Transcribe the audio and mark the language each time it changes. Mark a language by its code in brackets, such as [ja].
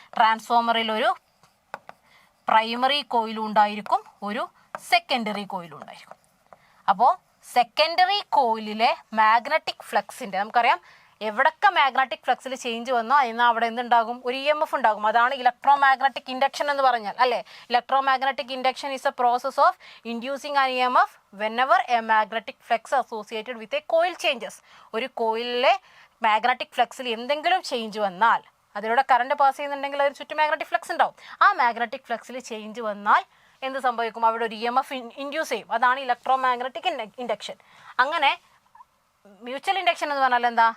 [ml] ട്രാൻസ്ഫോമറിൽ ഒരു പ്രൈമറി കോയിലും ഉണ്ടായിരിക്കും, ഒരു സെക്കൻഡറി കോയിലും ഉണ്ടായിരിക്കും. അപ്പോൾ സെക്കൻഡറി കോയിലിലെ മാഗ്നറ്റിക് ഫ്ലക്സിൻ്റെ, നമുക്കറിയാം എവിടൊക്കെ മാഗ്നറ്റിക് ഫ്ലക്സിൽ ചേഞ്ച് വന്നോ എന്നാൽ അവിടെ എന്തുണ്ടാകും? ഒരു EMF ഉണ്ടാകും. അതാണ് ഇലക്ട്രോ മാഗ്നറ്റിക് ഇൻഡക്ഷൻ എന്ന് പറഞ്ഞാൽ, അല്ലേ? [en] Electromagnetic induction is a process of inducing an EMF whenever a magnetic flux associated with a coil changes. [ml] ഒരു കോയിലിലെ മാഗ്നറ്റിക് ഫ്ലക്സിൽ എന്തെങ്കിലും ചേഞ്ച് വന്നാൽ, അതിലൂടെ കറണ്ട് പാസ് ചെയ്യുന്നുണ്ടെങ്കിൽ അതിന് ചുറ്റും മാഗ്നറ്റിക് ഫ്ലക്സ് ഉണ്ടാവും. ആ മാഗ്നറ്റിക് ഫ്ലക്സിൽ ചേഞ്ച് വന്നാൽ എന്ത് സംഭവിക്കും? അവിടെ ഒരു EMF ഇൻഡ്യൂസ് ചെയ്യും. അതാണ് ഇലക്ട്രോ മാഗ്നറ്റിക് ഇൻഡക്ഷൻ. അങ്ങനെ മ്യൂച്വൽ ഇൻഡക്ഷൻ എന്ന് പറഞ്ഞാൽ എന്താ?